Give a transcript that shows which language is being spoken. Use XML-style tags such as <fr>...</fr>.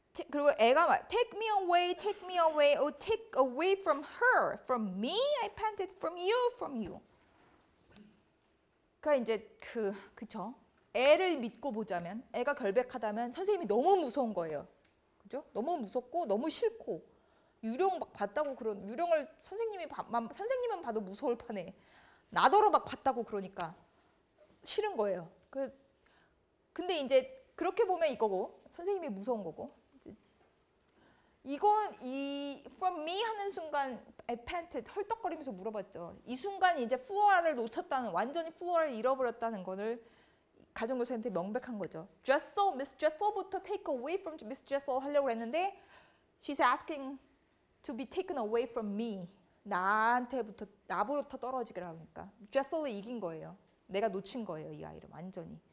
<ko>그리고 애가 막</ko> <en>take me away, oh take away from her, from me, I panted from you.</en> <ko>그러니까 이제 그쵸? 애를 믿고 보자면, 애가 결백하다면 선생님이 너무 무서운 거예요, 그죠? 너무 무섭고 너무 싫고 유령 막 봤다고 그런 유령을 선생님은 봐도 무서울 판에 나더러 막 봤다고 그러니까 싫은 거예요. 근데 이제 그렇게 보면 이거고 선생님이 무서운 거고. 이건 이</ko> <en>from me</en> <ko>하는 순간 팬트 헐떡거리면서 물어봤죠. 이 순간 이제 플로라를 놓쳤다는, 완전히 플로라를 잃어버렸다는 거를 가정교사한테 명백한 거죠.</ko> <en>Jessel, Miss Jessel부터 take away from Miss Jessel</en> <ko>하려고 했는데</ko> <en>she's asking to be taken away from me.</en> <ko>나부터 떨어지게 하니까 Jessel이 이긴 거예요. 내가 놓친 거예요, 이 아이를 완전히.</ko>